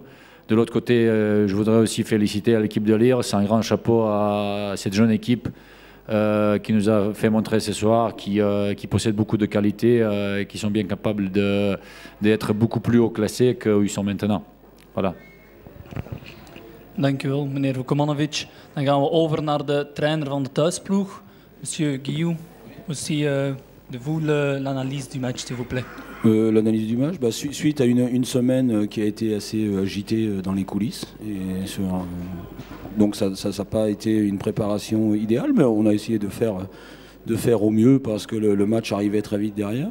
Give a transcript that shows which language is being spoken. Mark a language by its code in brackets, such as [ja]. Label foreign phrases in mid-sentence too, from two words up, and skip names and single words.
[fr] De l'autre côté, je voudrais aussi féliciter l'équipe de Lire. C'est un grand chapeau à cette jeune équipe qui nous a fait montrer ce soir, qui possède beaucoup de qualités et qui sont bien capables d'être beaucoup plus haut classés qu'eux ils sont maintenant. Voilà. [nl] Dank u wel, meneer Vukomanovic. Dan gaan we over naar de trainer van de thuisploeg. [fr] Monsieur Guillou, aussi de vous l'analyse du match, s'il vous plaît. L'analyse du match, suite à une semaine qui a été assez agitée dans les coulisses. Et donc ça n'a pas été une préparation idéale, mais on a essayé de faire au mieux parce que le match arrivait très vite derrière.